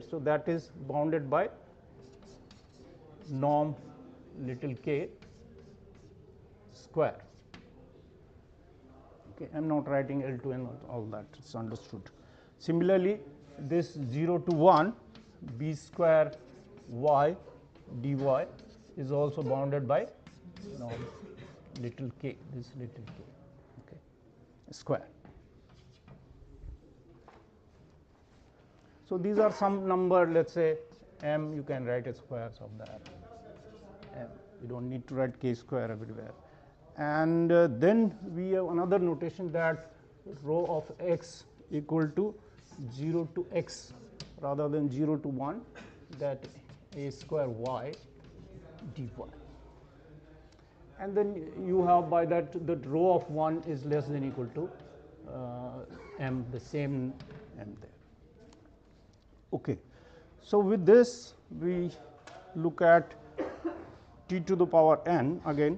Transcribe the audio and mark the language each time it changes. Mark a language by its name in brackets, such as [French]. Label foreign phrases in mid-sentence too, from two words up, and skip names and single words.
[English] So, that is bounded by norm little k square. Okay, I am not writing L2 and all that, it is understood. Similarly, this 0 to 1 b square y dy is also bounded by norm little k, this little k, okay, square. So, these are some number, let us say m, you can write a squares of that m, you do not need to write k square everywhere. And then we have another notation that rho of x equal to 0 to x rather than 0 to 1, that a square y dy. And then you have by that rho of 1 is less than equal to m, the same m there. Okay. So, with this we look at t to the power n again.